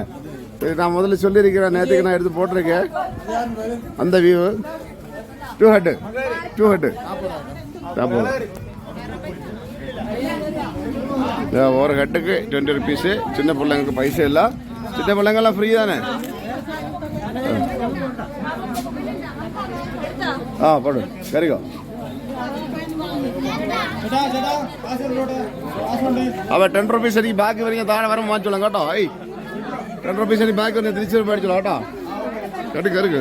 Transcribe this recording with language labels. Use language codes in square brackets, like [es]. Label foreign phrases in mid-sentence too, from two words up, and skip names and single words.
[ta] நான் முதல்ல சொல்லியிருக்கிறேன், நேற்றுக்கு நான் எடுத்து போட்டிருக்கேன் அந்த வியூ. 2 ஹெட்டு ஒரு ஹெட்டுக்கு 20 ரூபீஸு. சின்ன பிள்ளைங்களுக்கு பைசா இல்லை. சின்ன பிள்ளைங்கெல்லாம் ஃப்ரீ தானே? [ml] ആ പോട്ടെ കയറിക്കോ. അവ 10 റുപ്പീസ് എനിക്ക് ബാക്കി വരിക താഴെ വരുമ്പോൾ വാങ്ങിച്ചോളാം കേട്ടോ. 10 റുപ്പീസ് എനിക്ക് ബാക്കി വന്ന് തിരിച്ച് മേടിച്ചോളാം കേട്ടോ. കേട്ട് കയറിക്ക്.